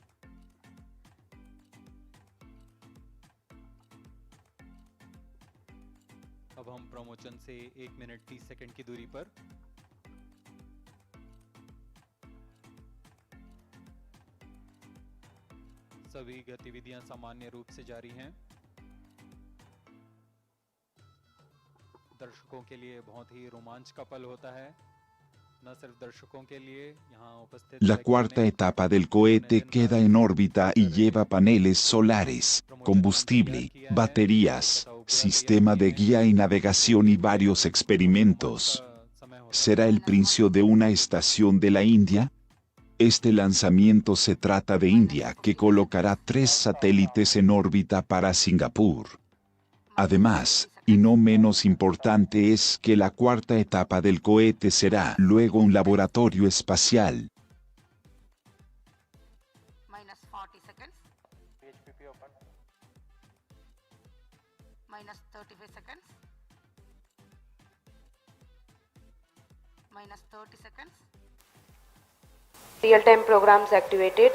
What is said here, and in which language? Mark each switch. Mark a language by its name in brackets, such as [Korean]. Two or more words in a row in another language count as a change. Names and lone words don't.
[Hindi] अब हम प्रमोशन से 1 मिनट 30 सेकंड की दूरी पर सभी गतिविधियां सामान्य रूप से जारी हैं। दर्शकों के लिए बहुत ही रोमांच का पल होता है, न सिर्फ दर्शकों के लिए यहाँ उपस्थित। [Spanish] La cuarta etapa del cohete queda en órbita y lleva paneles solares, combustible, baterías, sistema de guía y navegación y varios experimentos. ¿Será el principio de una estación de la India? Este lanzamiento se trata de India, que colocará 3 satélites en órbita para Singapur. Además, y no menos importante es que la cuarta etapa del cohete será luego un laboratorio espacial. [English] Minus 40 seconds. PHPP open. Minus 35 seconds. Minus 30 seconds. Real-time programs activated.